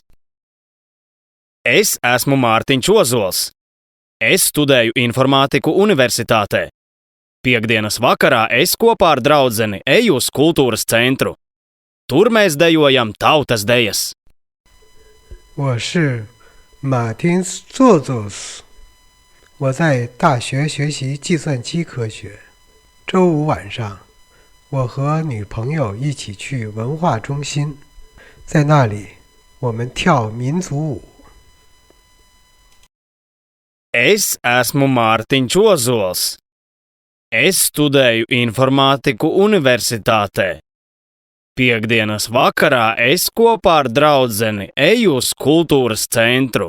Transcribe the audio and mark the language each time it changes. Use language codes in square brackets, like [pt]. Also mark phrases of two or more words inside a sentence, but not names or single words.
[lv] Es esmu Mārtiņš Ozols. Es studēju informātiku universitātē. Piektdienas vakarā es kopā ar draudzeni eju uz kultūras centru. Tur mēs dejojam tautas dejas. [zh] 我是 Mārtiņš Ozols，我在大学学习计算机科学。周五晚上，我和女朋友一起去文化中心，在那里我们跳民族舞。 [lv] Es esmu Mārtiņš Ozols. Es studēju informātiku universitātē. Piektdienas vakarā es kopā ar draudzeni eju uz kultūras centru.